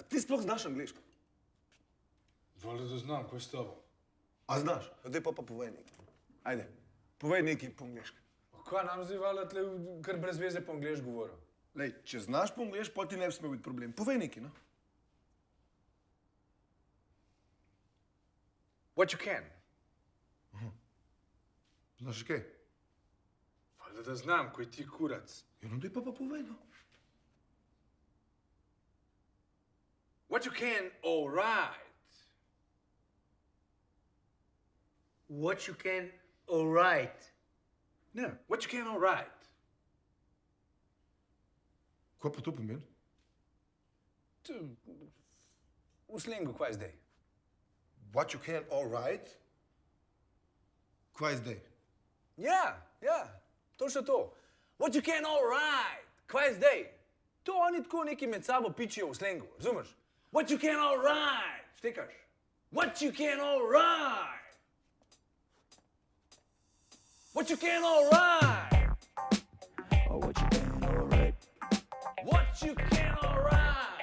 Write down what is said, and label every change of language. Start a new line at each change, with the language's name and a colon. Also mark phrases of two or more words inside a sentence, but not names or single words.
Slovenian: Ti sploh znaš angliško?
Croatian: Valjda da znam, ko je s tobom?
Slovenian: A znaš? Daj pa povej nekaj. Ajde, povej nekaj po angliški. Kaj nam zdaj valjda tle kar brez veze po angliški govoril? Lej, če znaš po angliški, pa ti ne bi smel biti problem. Povej nekaj, no?
English: What you can.
Slovenian: Znaš kaj?
Croatian: Valjda da znam, ko je ti kurac.
Slovenian: Ja, no daj pa povej, no.
English: What you can, all right. What you can, all right. Ne, what you can, all right.
Slovenian: Kaj pa to pomeni? V slengu, kaj zdaj?
English: What you can, all right?
Slovenian: Kaj zdaj? Ja, točno to.
English: What you can, all right.
Slovenian: Kaj zdaj? To oni tako neki med sabo pičijo v slengu, razumeš?
English: What you can, all right. Štekaš? What you can, all right. What you can, all right. Oh, what you can, all right. What you can, all right.